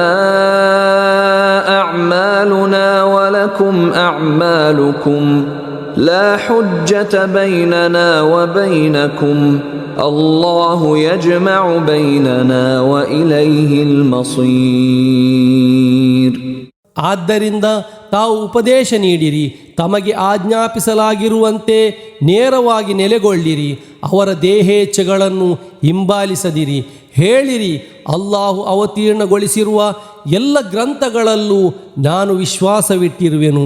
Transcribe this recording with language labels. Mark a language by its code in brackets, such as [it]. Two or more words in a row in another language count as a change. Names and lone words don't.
[ar] أعمالنا ولكم أعمالكم لا حجة بيننا وبينكم الله يجمع بيننا وإليه المصير. [kn] ಆದ್ದರಿಂದ ತಾವು ಉಪದೇಶ ನೀಡಿರಿ, ತಮಗೆ ಆಜ್ಞಾಪಿಸಲಾಗಿರುವಂತೆ ನೇರವಾಗಿ ನೆಲೆಗೊಳ್ಳಿರಿ, ಅವರ ದೇಹೇಚ್ಛೆಗಳನ್ನು ಹಿಂಬಾಲಿಸದಿರಿ. ಹೇಳಿರಿ, ಅಲ್ಲಾಹು ಅವತೀರ್ಣಗೊಳಿಸಿರುವ ಎಲ್ಲ ಗ್ರಂಥಗಳಲ್ಲೂ ನಾನು ವಿಶ್ವಾಸವಿಟ್ಟಿರುವೆನು.